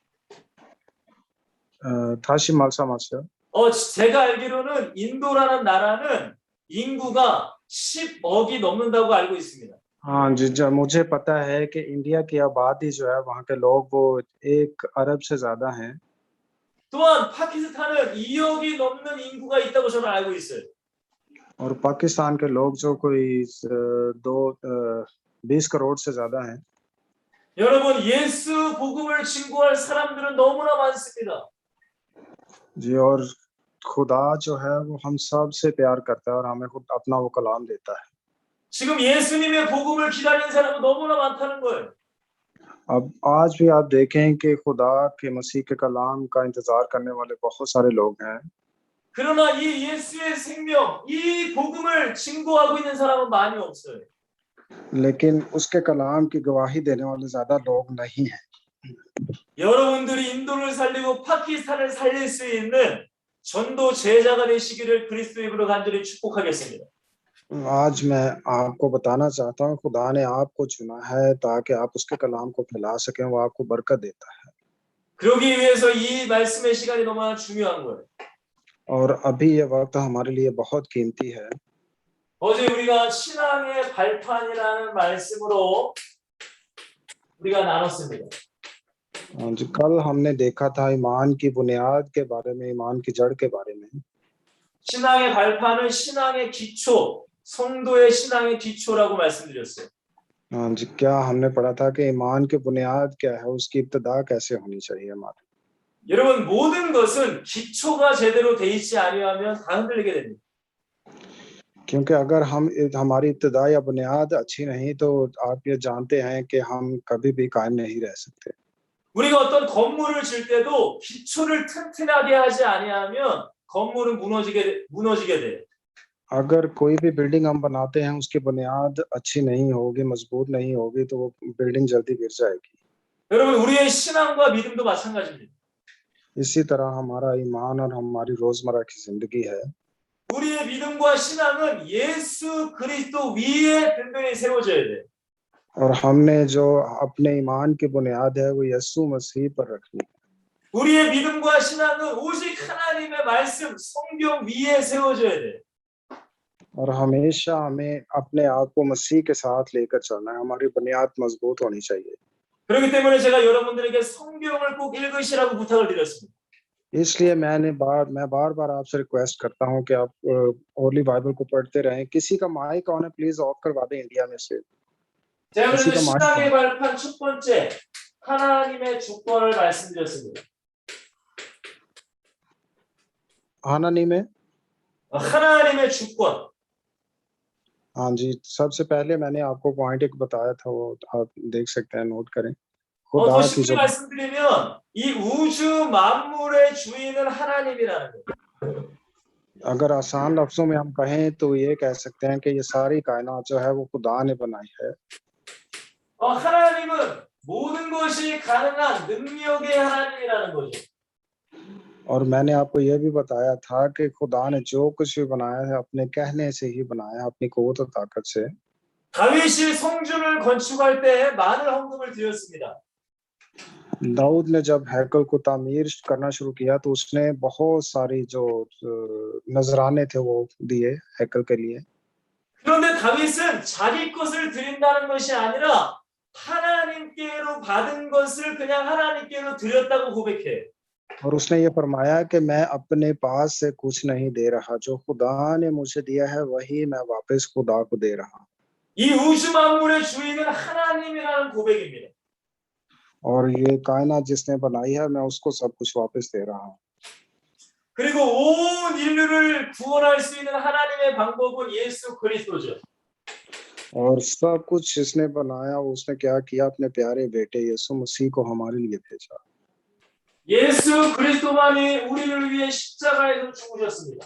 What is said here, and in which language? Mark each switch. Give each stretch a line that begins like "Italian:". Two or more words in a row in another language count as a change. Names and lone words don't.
Korean: 다시 말씀하세요. 제가 알기로는 인도라는 나라는 인구가 10억이 넘는다고 알고 있습니다.
Urdu: ہاں جی، جو مجھے پتہ ہے کہ انڈیا کی آبادی جو ہے وہاں کے لوگ وہ 1 ارب سے زیادہ ہیں.
Korean: 또한 파키스탄은 2억이 넘는 인구가 있다고 저는 알고 있어요.
Urdu: اور پاکستان کے لوگ جو کوئی 20 کروڑ سے زیادہ ہیں.
Korean: 여러분 예수 복음을 증거할 사람들은 너무나 많습니다.
Urdu: جی، اور خدا جو ہے وہ ہم سب سے پیار کرتا ہے اور ہمیں خود اپنا وہ کلام دیتا ہے.
Korean: 지금 예수님의 복음을 기다리는 사람은 너무나 많다는 거예요.
Urdu: اب آج بھی آپ دیکھیں کہ خدا کے مسیح کے کلام کا انتظار کرنے والے بہت سارے لوگ ہیں,
Korean: 그러나 이 예수의 생명, 이 복음을 증거하고 있는 사람은 많이 없어요.
Urdu: لیکن اس کے کلام کی گواہی دینے والے زیادہ لوگ نہیں ہیں.
Korean: 여러분들이 인도를 살리고 파키스탄을 살릴 수 있는 전도 제자가 되시기를 그리스도의 이름으로 간절히 축복하겠습니다.
Urdu: آج میں آپ کو بتانا چاہتا ہوں، خدا نے آپ کو چنا ہے تاکہ آپ اس کے کلام کو پھیلا سکیں، وہ آپ کو برکت دیتا ہے.
Korean: 그러기 위해서 이 말씀의 시간이 너무나 중요한 거예요.
Urdu: اور ابھی یہ وقت ہمارے لیے بہت قیمتی ہے.
Korean: 어제 우리가 신앙의 발판이라는 말씀으로 우리가 나눴습니다.
Urdu: جی، کل ہم نے دیکھا تھا ایمان کی بنیاد کے بارے میں، ایمان کی جڑ کے بارے میں.
Korean: 신앙의 발판은 신앙의 기초, 성도의 신앙의 기초라고 말씀드렸어요.
Urdu: جی، کیا ہم نے پڑھا تھا کہ ایمان کی بنیاد کیا ہے، اس کی ابتدا کیسے ہونی چاہیے ہماری.
Korean: 여러분 모든 것은 기초가 제대로 돼 있지 아니하면 다 흔들리게 됩니다.
Urdu: کیونکہ اگر ہماری ابتدا یا بنیاد اچھی نہیں تو آپ یہ جانتے ہیں کہ ہم کبھی بھی قائم نہیں رہ سکتے.
Korean: 우리가 어떤 건물을 질 때도 기초를 튼튼하게 하지 아니하면 건물은 무너지게 돼요.
Urdu: اگر کوئی بھی بلڈنگ ہم بناتے ہیں، اس کی بنیاد اچھی نہیں ہوگی، مضبوط نہیں ہوگی، تو وہ بلڈنگ جلدی گر جائے گی.
Korean: 여러분 우리의 신앙과 믿음도 마찬가지입니다.
Urdu: اسی طرح ہمارا ایمان اور ہماری روزمرہ کی زندگی ہے.
Korean: 우리의 믿음과 신앙은 예수 그리스도 위에 든든히 세워져야 돼.
Urdu: اور ہم نے جو اپنے ایمان کی بنیاد ہے وہ یسوع مسیح پر رکھنی ہے.
Korean: 우리의 믿음과 신앙은 오직 하나님의 말씀, 성경 위에 세워져야 돼.
Urdu: اور ہمیشہ ہمیں اپنے آپ کو مسیح کے ساتھ لے کر چلنا ہے، ہماری بنیاد مضبوط ہونی چاہیے.
Korean: 그렇기 때문에 제가 여러분들에게 성경을 꼭 읽으시라고 부탁을 드렸습니다.
Urdu: اس لیے میں بار بار آپ سے ریکویسٹ کرتا ہوں کہ آپ
English: Holy Bible
Urdu: کو پڑھتے رہیں. کسی کا
English: mic on
Urdu: ہے,
English: please off
Urdu: کروا دیں انڈیا میں سے.
Korean: 제가
Urdu: किसी
Korean: 그래서
Urdu: का
Korean: 신앙의
Urdu: माइक
Korean: 발판 첫 번째 하나님의 주권을 말씀드렸습니다. हानानी में 하나님의 주권.
Urdu: ہاں جی، سب سے پہلے میں نے آپ کو پوائنٹ ایک بتایا تھا، وہ آپ دیکھ سکتے ہیں، نوٹ کریں.
Korean: 더
Urdu: خدا کی
Korean: 쉽게
Urdu: जो
Korean: 말씀드리면 이 우주 만물의 주인은 하나님이라는 거예요.
Urdu: اگر آسان لفظوں میں ہم کہیں تو یہ کہہ سکتے ہیں کہ یہ ساری کائنات جو ہے وہ خدا نے بنائی ہے.
Korean: 하나님은 모든 것이 가능한 능력의 하나님이라는 거죠.
Urdu: اور میں نے آپ کو یہ بھی بتایا تھا کہ خدا نے جو کچھ بھی بنایا ہے اپنے کہنے سے ہی بنایا ہے، اپنی قوت اور طاقت سے.
Korean: 다윗이 성전을 건축할 때 많은 헌금을 드렸습니다.
Urdu: داؤد نے جب ہیکل کو تعمیر کرنا شروع کیا تو اس نے بہت ساری جو نذرانے تھے وہ دیے ہیکل کے لیے.
Korean: 그런데 다윗은 자기 것을 드린다는 것이 아니라 하나님께로 받은 것을 그냥 하나님께로 드렸다고 고백해요.
Urdu: اور اس نے یہ فرمایا کہ میں اپنے پاس سے کچھ نہیں دے رہا، جو خدا نے مجھے دیا ہے وہی میں واپس خدا کو دے رہا.
Korean: 이 우주 만물의 주인은 하나님이라는 고백입니다.
Urdu: اور یہ کائنات جس نے بنائی ہے میں اس کو سب کچھ واپس دے رہا ہوں.
Korean: 그리고 온 인류를 구원할 수 있는 하나님의 방법은 예수 그리스도죠.
Urdu: اور سب کچھ جس نے بنایا اس نے کیا کیا، اپنے پیارے بیٹے یسوع مسیح کو ہمارے لیے بھیجا.
Korean: 예수 그리스도만이 우리를 위해 십자가에서 죽으셨습니다.